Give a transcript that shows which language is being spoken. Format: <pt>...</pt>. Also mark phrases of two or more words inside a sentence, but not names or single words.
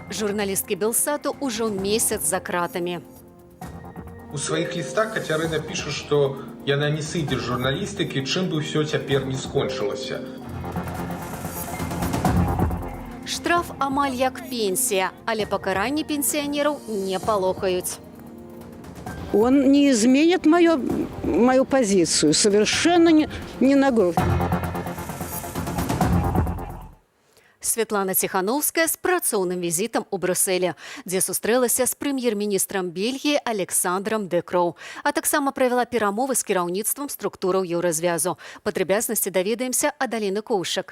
<be>Журналісткі Белсату ўжо месяц за кратамі. У сваіх лістах Кацярына піша, што яна не сыдзе з журналістыкі, чым бы ўсё цяпер не скончылася. Штраф амаль як пенсія, але пакаранні пенсіянераў не палохаюць.</be> <ru>Он не изменит мою позицию, совершенно не на грудь.</ru> <be>Святлана Ціхановская з працоўным візітам у Брюсселі, дзе сустрэлася з прэм'ер-міністрам Бельгіі Александром Де Кроу, а таксама правяла перамовы з кіраўніцтвам структураў еўразвязу. Падрабязнасці даведаемся ад Аліны Коўшак.</be>